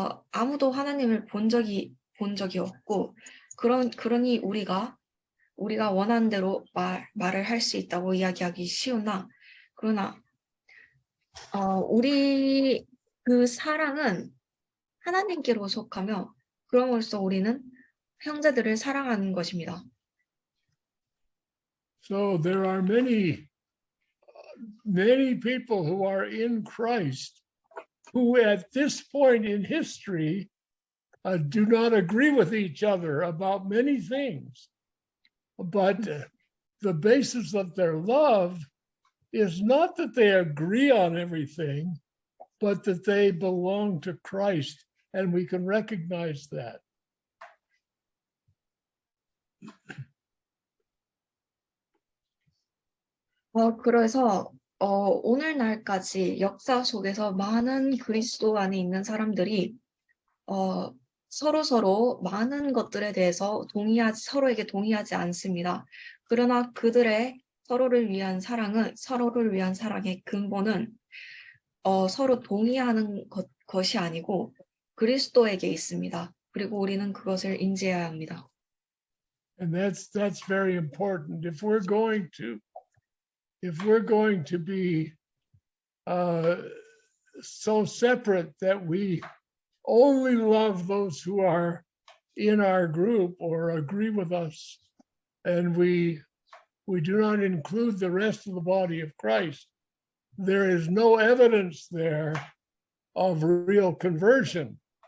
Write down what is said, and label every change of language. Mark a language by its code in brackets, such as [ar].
[ko] 아무도 하나님을 본 적이 없고, 그러니 우리가 원하는 대로 말을 할 수 있다고 이야기하기 그러나 우리 그 사랑은 하나님께로 속하며, 그럼으로써 우리는 형제들을 사랑하는 것입니다. [en] So there are many people who are in Christ who at this point in history do not agree with each other about many things. But the basis of their love is not that they agree on everything, but that they belong to Christ, and we can recognize that. [ko] 그래서 오늘날까지 역사 속에서 많은 그리스도 안에 있는 사람들이 서로 많은 것들에 대해서 서로에게 동의하지 않습니다. 그러나 그들의 서로를 위한 사랑의 근본은 서로 동의하는 것이 아니고 그리스도에게 있습니다. 그리고 우리는 그것을 인지해야 합니다. [en] And that's very important. If we're going to be so separate that we only love those who are in our group or agree with us, and we do not include the rest of the body of Christ, there is no evidence there of real conversion.